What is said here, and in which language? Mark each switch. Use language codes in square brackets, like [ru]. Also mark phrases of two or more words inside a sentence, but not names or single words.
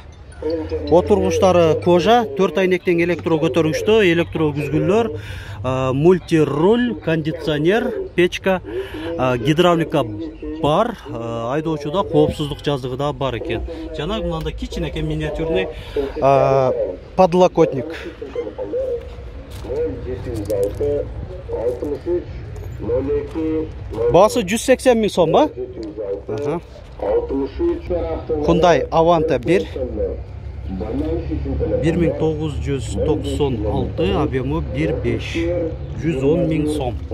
[ky] Отургучтары кожа, 4 айнектен электрокөтөргүчтө, электрокүзгүлөр, мультируль, кондиционер, печка, гидравлика бар, айдоочуда коопсуздук жазыгы да бар экен. Жана мындай кичинекей [ru] миниатюрный подлокотник. [ky] Басы 180 мың сом, ба? Hyundai Avante 1 1996, объемы 1.5, 110 мың сом.